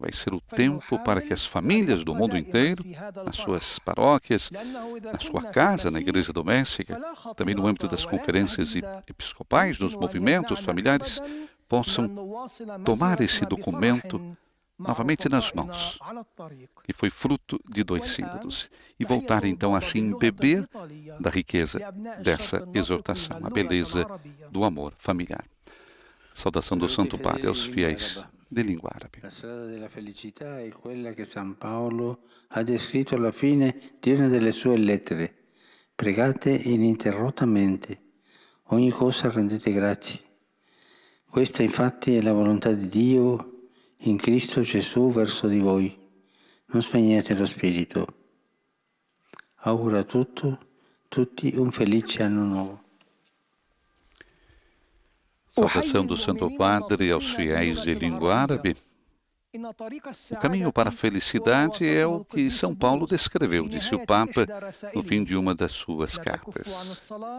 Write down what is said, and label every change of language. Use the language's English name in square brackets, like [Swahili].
[Portuguese] Vai ser o tempo para que as famílias do mundo inteiro, nas suas paróquias, na sua casa, na igreja doméstica, também no âmbito das conferências episcopais, dos movimentos familiares, possam tomar esse documento novamente nas mãos, que foi fruto de 2 sínodos, e voltar então a se embeber da riqueza dessa exortação, a beleza do amor familiar. Saudação do Santo Padre aos fiéis de língua árabe. [Italian] La strada della felicità è quella che San Paolo ha descritto alla fine di una delle sue lettere. Pregate ininterrottamente, ogni cosa rendete grazie. Questa infatti è la volontà di Dio in Cristo Gesù verso di voi. Non spegnete lo spirito. Auguro a tutti un felice anno nuovo. [Portuguese] Saudação do Santo Padre aos fiéis de língua árabe. O caminho para a felicidade é o que São Paulo descreveu, disse o Papa no fim de uma das suas cartas.